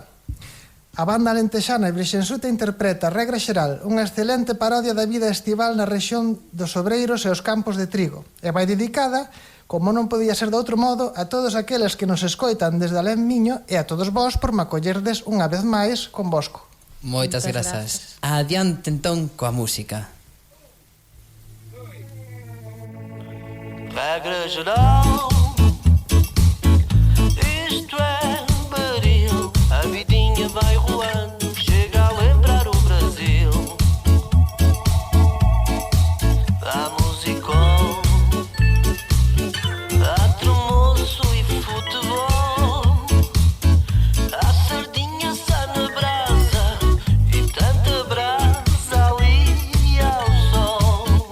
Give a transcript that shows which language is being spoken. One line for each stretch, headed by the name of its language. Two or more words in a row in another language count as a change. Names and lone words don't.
Galician: A banda alentexana Brixensuta interpreta, regra xeral, unha excelente parodia da vida estival na rexión dos obreiros e os campos de trigo, e vai dedicada, como non podía ser de outro modo, a todos aqueles que nos escoitan desde alén miño e a todos vós por me acollerdes unha vez máis convosco. Moitas grazas. Adiante entón coa música.
Portuguese: Regra geral, isto é baril, a vidinha vai rolando, chega a lembrar o Brasil. Há musical, há tremoço e futebol, há sardinha só na brasa e tanta brasa ali ao sol.